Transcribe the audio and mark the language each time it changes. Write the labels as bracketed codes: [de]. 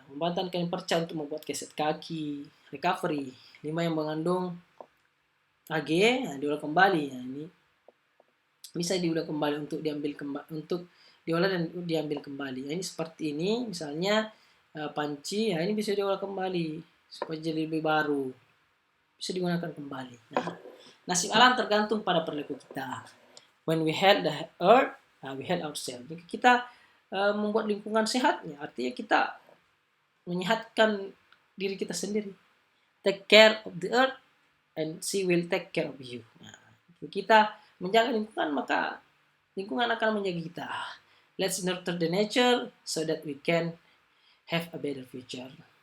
[id] Pembuatan kain perca untuk membuat keset kaki. Recovery, limbah yang mengandung AG, nah, diolah kembali. Nah, ini bisa diolah kembali untuk diolah dan diambil kembali. Nah, ini seperti ini, misalnya panci, ya ini bisa diolah kembali supaya jadi lebih baru, bisa digunakan kembali. Nah, nasib alam tergantung pada perilaku kita. [en] When we help the earth, we help ourselves. [id] Jika kita membuat lingkungan sehat, ya artinya kita menyehatkan diri kita sendiri. [en] Take care of the earth, and she will take care of you. [id] Nah, kita menjaga lingkungan, maka lingkungan akan menjaga kita. [en] Let's nurture the nature so that we can have a better future.